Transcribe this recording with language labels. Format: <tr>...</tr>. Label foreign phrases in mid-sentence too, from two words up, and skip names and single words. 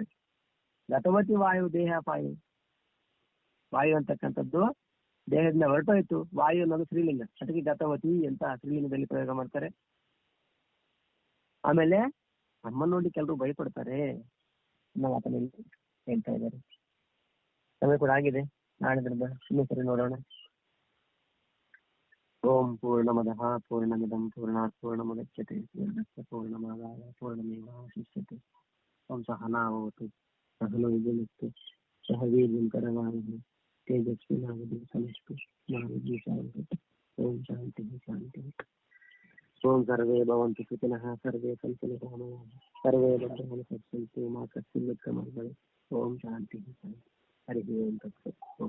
<sa>ಗತವತಿ ವಾಯು ದೇಹ ಪಾಯು,</sa> <kn>ವಾಯು ಅಂತಕ್ಕಂಥದ್ದು ದೇಹದಿಂದ ಹೊರಟೋಯ್ತು. ವಾಯು ಅನ್ನೋದು ಸ್ತ್ರೀಲಿಂಗ, ಅದಕ್ಕೆ ಗತವತಿ ಅಂತ ಸ್ತ್ರೀಲಿಂಗದಲ್ಲಿ ಪ್ರಯೋಗ ಮಾಡ್ತಾರೆ. ಆಮೇಲೆ ಅಮ್ಮನ ನೋಡಿ ಕೆಲವರು ಭಯಪಡ್ತಾರೆ ಅನ್ನೋ ಮಾತನ್ನು ಹೇಳ್ತಾ ಇದ್ದಾರೆ. ಸಮಯ ಕೂಡ ಆಗಿದೆ, ನಾಳೆ ಇನ್ನೂ ಸರಿ ನೋಡೋಣ.</kn> <sa>ಓಂ ಪೂರ್ಣಮದಃ ಪೂರ್ಣಮಿದಂ ಪೂರ್ಣಾತ್ ಪೂರ್ಣಮುದಚ್ಯತೆ ಪೂರ್ಣಸ್ಯ ಪೂರ್ಣಮಾದಾಯ ಪೂರ್ಣಮೇವಾವಶಿಷ್ಯತೆ. ಓಂ ಸಹನಾವವತು ಸಹನೋ ಭುನಕ್ತು ಸಹ ವೀರ್ಯಂ ಕರವಾವಹೈ ತೇಜಸ್ವಿನಾವಧೀತಮಸ್ತು ಮಾ ವಿದ್ವಿಷಾವಹೈ. ಓಂ ಶಾಂತಿ ಶಾಂತಿ. ಓಂ ಸರ್ವೇ ಭವಂತು ಸುಖಿನಃ ಸರ್ವೇ ಸಂತು ನಿರಾಮಯಾಃ ಸರ್ವೇ ಭದ್ರಾಣಿ ಪಶ್ಯಂತು ಮಾ ಕಶ್ಚಿತ್ ದುಃಖಂ. ಓಂ ಶಾಂತಿ ಶಾಂತಿ. ಹರಿ ಓಂ ತತ್ಸತ್.</sa>